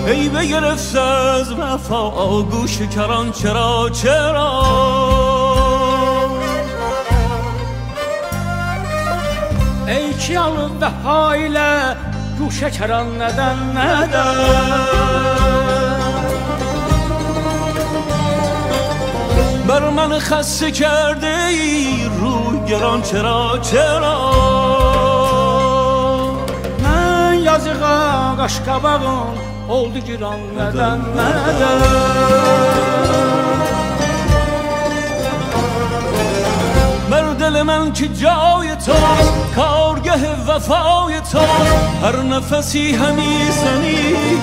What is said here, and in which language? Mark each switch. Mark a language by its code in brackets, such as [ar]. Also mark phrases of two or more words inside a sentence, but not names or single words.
[fa] بگرفت از وفا گوش کران چرا چرا [az] ey ki alıb vəfa ilə guşə kəran nədən [fa] بر من خسته کرده ای روی گران چرا چرا [az] mən yazığa qaşqabağım oldu giran nədən [fa] بر دل من که جای توست کارگه وفای توست هر نفسی همی زنی